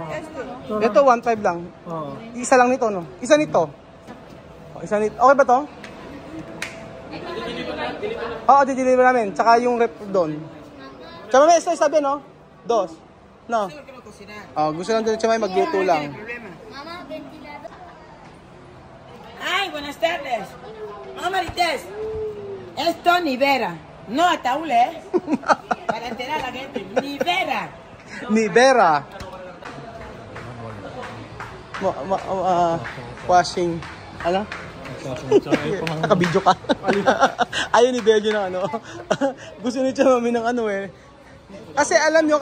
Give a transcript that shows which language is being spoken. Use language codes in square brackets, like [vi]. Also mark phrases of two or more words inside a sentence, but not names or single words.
[tl] Ito, 1.5 lang. Isa lang nito, no? Isa nito. Oh, isa nito. Okay ba to? Oo, dideliver namin. Tsaka yung rep doon. Tsaka may sabi, no? 2. No? Oh, gusto lang doon siya may magluto lang. [es] Mamá, ventilador. Ay, buenas tardes. Mamá Marites. Esto Nivera. No ataúd, ¿eh? Para enterar a la gente. Nivera. [tl] Nivera. Washing. Ano? Nakabidyo ka. Ayaw ni Belgio ng ano. Gusto ni siya mami ng ano eh. Kasi alam nyo,